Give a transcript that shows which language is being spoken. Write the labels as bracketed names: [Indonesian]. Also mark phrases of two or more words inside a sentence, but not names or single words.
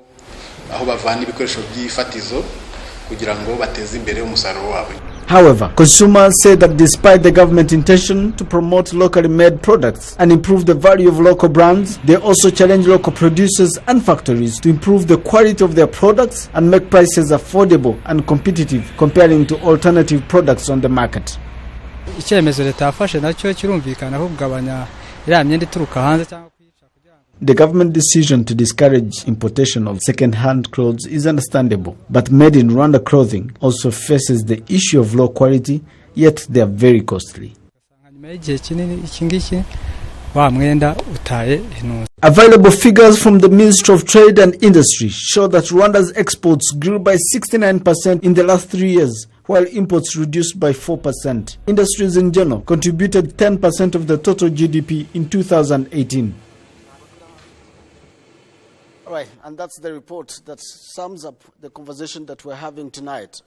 [English] However, consumers say that despite the government intention to promote locally made products and improve the value of local brands, they also challenge local producers and factories to improve the quality of their products and make prices affordable and competitive comparing to alternative products on the market. [Kinyarwanda] icyemezo leta yafashe nacyo kirumvikana ko kugabanya iriya myenda ituruka hanze cyangwa kuyica kugira ngo [English] The government decision to discourage importation of second-hand clothes is understandable, but made in Rwanda clothing also faces the issue of low quality, yet they are very costly. [Kinyarwanda] nyuma y'igihe kinini iki ngiki wa mwenda utaye intuza. [English] Available figures from the Ministry of Trade and Industry show that Rwanda's exports grew by 69% in the last 3 years, while imports reduced by 4%. Industries in general contributed 10% of the total GDP in 2018. All right, and that's the report that sums up the conversation that we're having tonight.